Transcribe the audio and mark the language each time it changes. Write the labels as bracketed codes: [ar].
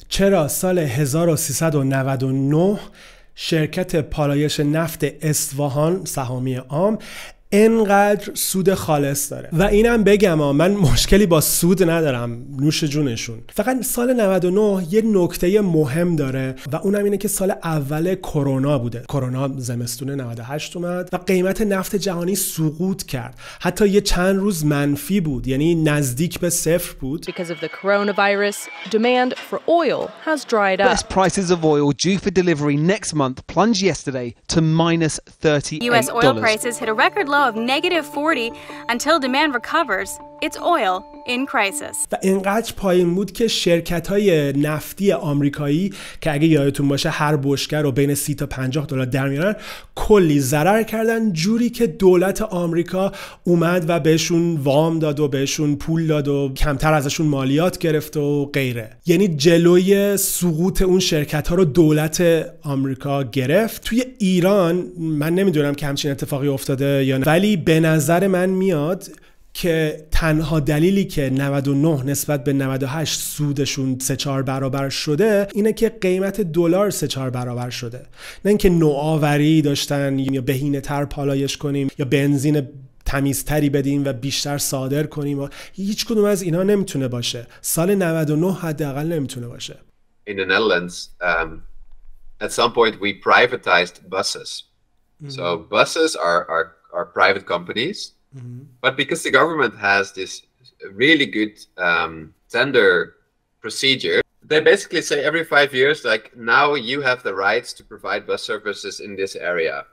[fa] چرا سال 1399 شرکت پالایش نفت اصفهان سهامی عام انقدر سود خالص داره؟ و اینم بگم من مشکلی با سود ندارم، نوش جونشون. فقط سال 99 یه نکته مهم داره و اونم اینه که سال اول کرونا بوده. کرونا زمستون 98 اومد و قیمت نفت جهانی سقوط کرد. حتی یه چند روز منفی بود، یعنی نزدیک به 0 بود. [en] Because of the coronavirus, demand for oil has dried up. US prices of oil due for delivery next month plunged yesterday to -$38. US oil prices hit a record low of -40 until demand recovers. It's oil in crisis. [fa] و اینقدر پایین بود که شرکت‌های نفتی آمریکایی که اگه یادتون باشه هر بشکه رو بین 30 تا $50 در میارن، کلی ضرر کردن، جوری که دولت آمریکا اومد و بهشون وام داد و بهشون پول داد و کمتر ازشون مالیات گرفت و غیره. یعنی جلوی سقوط اون شرکت‌ها رو دولت آمریکا گرفت. توی ایران من نمیدونم که همچین اتفاقی افتاده یا نه، ولی به نظر من میاد که تنها دلیلی که 99 نسبت به 98 سودشون 3-4 برابر شده اینه که قیمت دلار 3-4 برابر شده. نه اینکه نوآوری داشتن یا بهینه تر پالایش کنیم یا بنزین تمیزتری بدیم و بیشتر صادر کنیم و هیچ کدوم از اینا نمیتونه باشه. سال 99 حداقل نمیتونه باشه. [en] In the Netherlands, at some point we privatized buses. So buses are private companies. But because the government has this really good tender procedure, they basically say every 5 years, like, now you have the rights to provide bus services in this area.